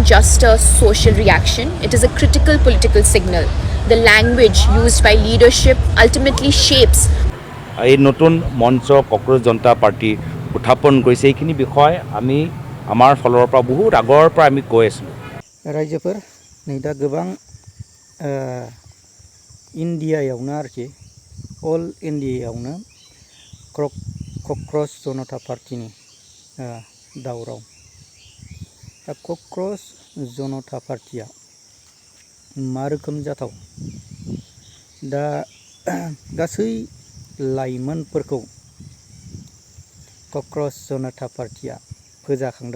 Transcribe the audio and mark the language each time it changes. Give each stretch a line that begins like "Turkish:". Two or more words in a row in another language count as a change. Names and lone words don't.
English: just a social reaction, it is a critical political signal. The language used by leadership ultimately shapes.
Assamese: এই নতুন মঞ্চ কক্ৰোচ জনতা পাৰ্টি উত্থাপন কৰিছে এইখিনি বিষয় আমি আমাৰ ফলৰ পৰা বহুত আগৰ পৰা আমি কৈ আছিলোঁ।
Bodo: रायजोफोर नै दा गोबां इन्डियायावनो आरोखि अल इन्डियायावनो कक्रोच जनता पार्टीनि दावराव। दा कक्रोच जनता पार्टीया मा रोखोम जाथाव दा गासै लाइमोनफोरखौ कक्रोच जनता पार्टीया फोजाखांदों।